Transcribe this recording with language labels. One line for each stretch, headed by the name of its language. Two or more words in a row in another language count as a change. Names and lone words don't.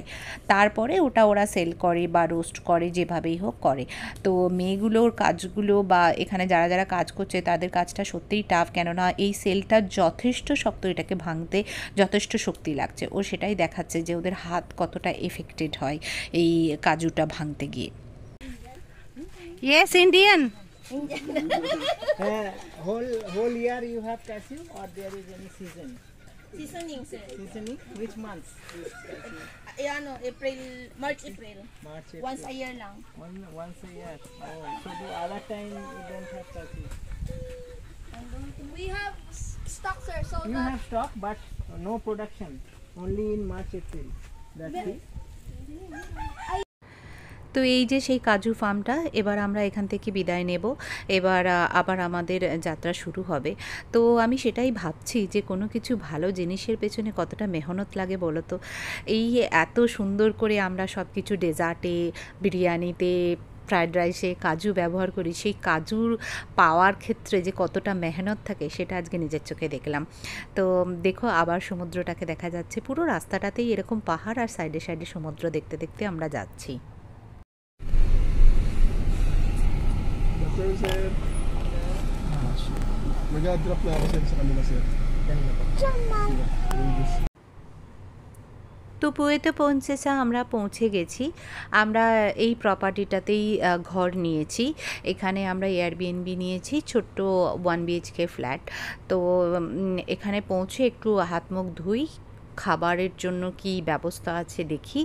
Bangla: তারপরে ওরা সেল করে বা রোস্ট করে, যেভাবেই হোক করে। তো মেয়েগুলোর কাজগুলো বা এখানে যারা যারা কাজ করছে তাদের কাজটা সত্যিই টাফ, কেননা এই সেলটা যথেষ্ট শক্ত, এটাকে ভাঙতে যথেষ্ট শক্তি লাগছে। ও সেটাই দেখাচ্ছে যে ওদের হাত কতটা এফেক্টেড হয় এই কাজুটা ভাঙতে গিয়ে।
English: Yes, Indian. Whole year you have cashew, or there is any season? Seasoning, sir. Seasoning? Which months? Ano, March, April. March, April. Once a year lang. Once a year. Oh, so the other time you don't have cashew. We have stock, sir, so You have stock, but no production. Only in March, April. That's it.
Bangla: তো এই যে সেই কাজু ফার্মটা, এবার আমরা এখান থেকে বিদায় নেব। এবার আবার আমাদের যাত্রা শুরু হবে। তো আমি সেটাই ভাবছি যে কোনো কিছু ভালো জিনিসের পেছনে কতটা মেহনত লাগে বলো তো। এই এত সুন্দর করে আমরা সব কিছু ডেজার্টে, বিরিয়ানিতে, ফ্রায়েড রাইসে কাজু ব্যবহার করি, সেই কাজুর পাওয়ার ক্ষেত্রে যে কতটা মেহনত থাকে সেটা আজকে নিজের চোখে দেখলাম। তো দেখো আবার সমুদ্রটাকে দেখা যাচ্ছে, পুরো রাস্তাটাতেই এরকম পাহাড় আর সাইডে সাইডে সমুদ্র দেখতে দেখতে আমরা যাচ্ছি।
English: Sir.
Filipino: Mag-drop na ako sir sa kanila sir.
Bangla: তো পুয়েতে পৌঁছেছে, আমরা পৌঁছে গেছি। আমরা এই প্রপার্টিটাতেই ঘর নিয়েছি। এখানে আমরা এয়ারবিএনবি নিয়েছি, ছোট্ট 1 BHK ফ্ল্যাট। তো এখানে পৌঁছে একটু হাত মুখ ধুই, খাবারের জন্য কি ব্যবস্থা আছে দেখি।